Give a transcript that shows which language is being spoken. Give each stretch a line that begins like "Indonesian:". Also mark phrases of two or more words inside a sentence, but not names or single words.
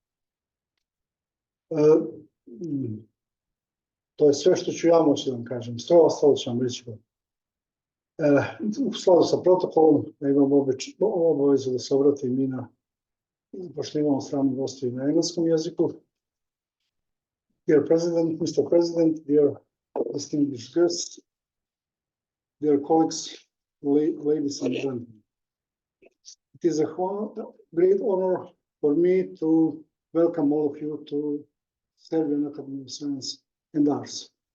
Serbian: To je sve što ću ja moći da vam kažem. Sve ostalo ću vam reći. U skladu sa protokolom, da imam obavezu da se obratim i na, pošto imamo strani gosti na engleskom jeziku.
English: Dear President, Mr. President, dear distinguished guests, dear colleagues, ladies and gentlemen. It is a great honor for me to welcome all of you to Serbian Academy of Science and Arts.